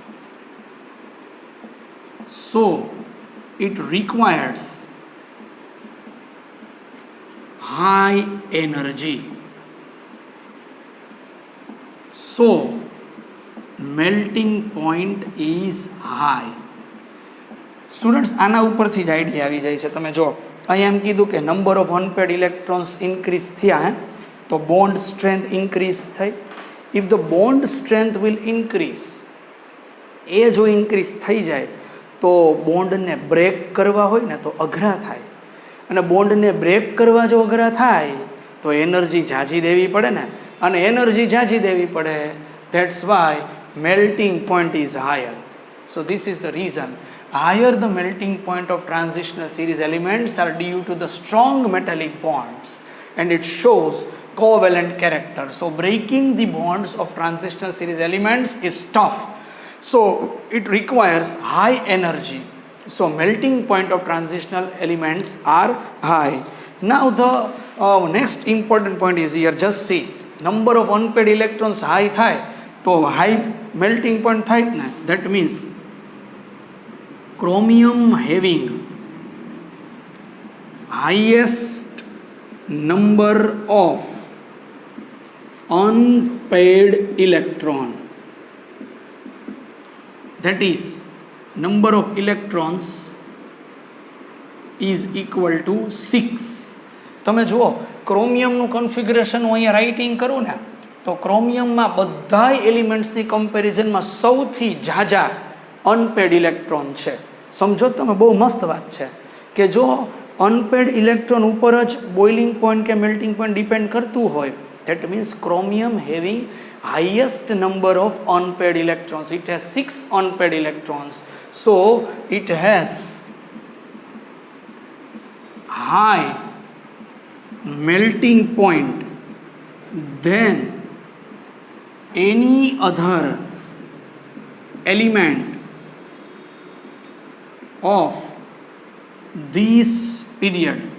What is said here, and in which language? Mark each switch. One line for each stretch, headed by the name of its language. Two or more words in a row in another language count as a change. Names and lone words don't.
English: So it requires high energy. So melting point is high. Students,
Gujarati: આના ઉપરથી જ આઈડિયા આવી જાય છે. તમે જો અહીંયા એમ કીધું કે
English: number of unpaired electrons increase
Gujarati: થયા, તો
English: bond strength increase
Gujarati: થઈ.
English: If the bond strength will increase,
Gujarati: એ જો ઇન્ક્રીઝ થઈ જાય તો બોન્ડને બ્રેક કરવા હોય ને તો અઘરા થાય, અને બોન્ડને બ્રેક કરવા જો અઘરા થાય તો એનર્જી ઝાઝી દેવી પડે ને, અને એનર્જી ઝાઝી દેવી પડે.
English: That's why melting point is higher. So this is the reason. Higher the melting point of transitional series elements are due to the strong metallic bonds and it shows covalent character. So breaking the bonds of transitional series elements is tough. So it requires high energy. So melting point of transitional elements are high. Now the next important point is here. Just see, number of unpaired electrons high
Gujarati: થાય તો
English: high melting point
Gujarati: થાય જ ને.
English: That means chromium having highest number of unpaired electron, that is number of electrons is equal to 6.
Gujarati: તમે જુઓ ક્રોમિયમનું કન્ફિગરેશન હું અહીંયા રાઇટિંગ કરું ને તો ક્રોમિયમમાં બધા એલિમેન્ટ્સની કમ્પેરિઝનમાં સૌથી ઝાઝા
English: unpaired electron
Gujarati: છે. સમજો તમે, બહુ મસ્ત વાત છે કે જો
English: unpaired electron
Gujarati: ઉપર જ
English: boiling point
Gujarati: કે
English: melting point depend
Gujarati: કરતું હોય,
English: that means chromium having highest number of unpaired electrons. It has 6 unpaired electrons, so it has high melting point than any other element of this period.